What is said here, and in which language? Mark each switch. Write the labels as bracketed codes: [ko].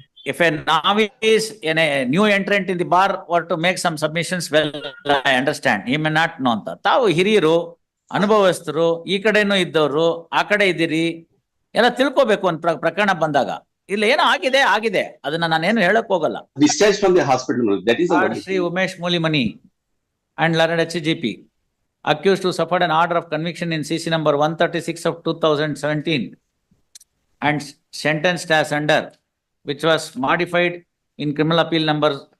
[en] If a novice in a new entrant in the bar were to make some submissions, well, I understand. He may not know [kn] ಅಂತ. ತಾವು ಹಿರಿಯರು, ಅನುಭವಸ್ಥರು, ಈ ಕಡೆನೂ ಇದ್ದವರು, ಆ ಕಡೆ ಇದ್ದೀರಿ, ಎಲ್ಲ ತಿಳ್ಕೋಬೇಕು ಒಂದು ಪ್ರಕರಣ ಬಂದಾಗ. ಇಲ್ಲ ಏನೋ ಆಗಿದೆ, ಅದನ್ನ ನಾನೇನು ಹೇಳಕ್ ಹೋಗಲ್ಲ. [en] Discharge from the hospital, that is Sri Umesh Mulimani and learned HGP, accused who suffered an order of conviction in CC number 136 of 2017 and sentenced as under, which was modified in criminal appeal number